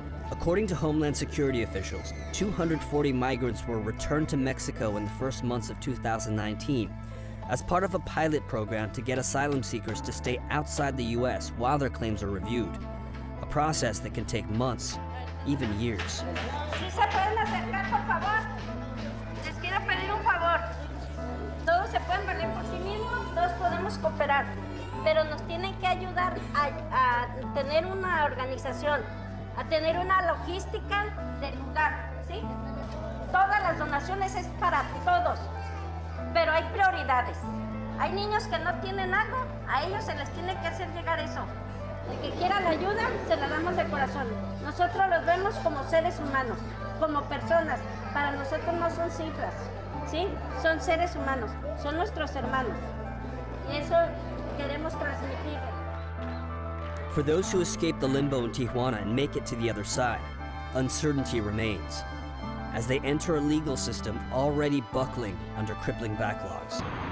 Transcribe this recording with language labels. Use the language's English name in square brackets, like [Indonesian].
[English] According to Homeland Security officials, 240 migrants were returned to Mexico in the first months of 2019 as part of a pilot program to get asylum seekers to stay outside the U.S. while their claims are reviewed, a process that can take months, even years. [Spanish] ¿Sí se pueden acercar, por favor? Les quiero pedir un favor. Todos se pueden valer por sí mismos, todos podemos cooperar, pero nos tienen que ayudar a tener una organización, a tener una logística del lugar, ¿sí? Todas las donaciones es para todos, pero hay prioridades. Hay niños que no tienen algo, a ellos se les tiene que hacer llegar eso. El que quiera la ayuda, se la damos de corazón. Nosotros los vemos como seres humanos, como personas. Para nosotros no son cifras, ¿sí? Son seres humanos, son nuestros hermanos. Y eso queremos transmitir. [English] For those who escape the limbo in Tijuana and make it to the other side, uncertainty remains, as they enter a legal system already buckling under crippling backlogs.